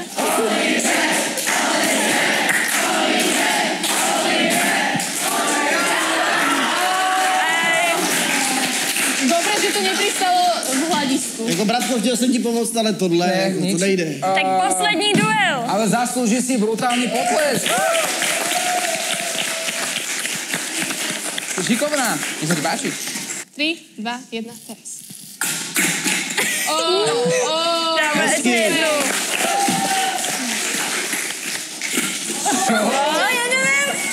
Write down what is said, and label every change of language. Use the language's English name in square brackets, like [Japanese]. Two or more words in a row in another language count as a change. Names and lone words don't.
[Slovak] Dobre, že to nepristalo v hľadisku. [Czech] Jako bratko, chtěl jsem ti pomoct, ale tohle, Ne, to nejde. Tak poslední duel. [Slovak] Ale zaslúži si brutálny potlesk. Šikovná. Nech sa ti páči. 3, 2, 1, teraz. [Czech] Dáme ještě jednu. Já nevím.